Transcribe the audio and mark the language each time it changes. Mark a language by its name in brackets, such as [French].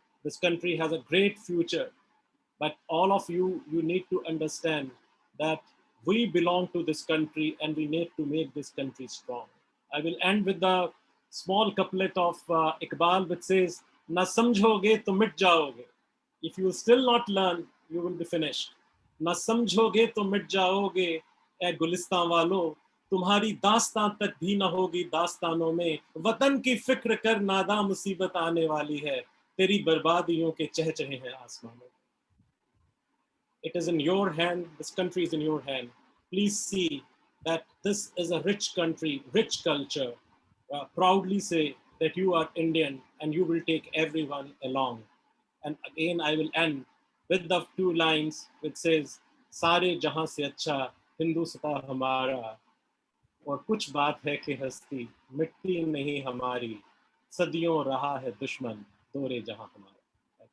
[English] This country has a great future, but all of you need to understand that we belong to this country and we need to make this country strong. I will end with the small couplet of Iqbal, which says, [Hindi] "Na samjhoge to mit jaoge." [English] If you still not learn, you will be finished. [Hindi] "Na samjhoge to mit jaoge, ए गुलिस्तां वालों, तुम्हारी दास्तां तक भी न होगी दास्तानों में, वतन की फिक्र कर नादा मुसीबत आने वाली है, तेरी बर्बादियों के चहचहे हैं आसमानों." [English] It is in your hand, this country is in your hand. Please see that this is a rich country, rich culture. Proudly say that you are Indian and you will take everyone along. And again, I will end with the two lines which says, [Hindi] "Sare jahan se acha Hindustan hamara, और कुछ बात है कि हस्ती मिट्टी नहीं हमारी, सदियों रहा है दुश्मन दौरे जहां हमारा."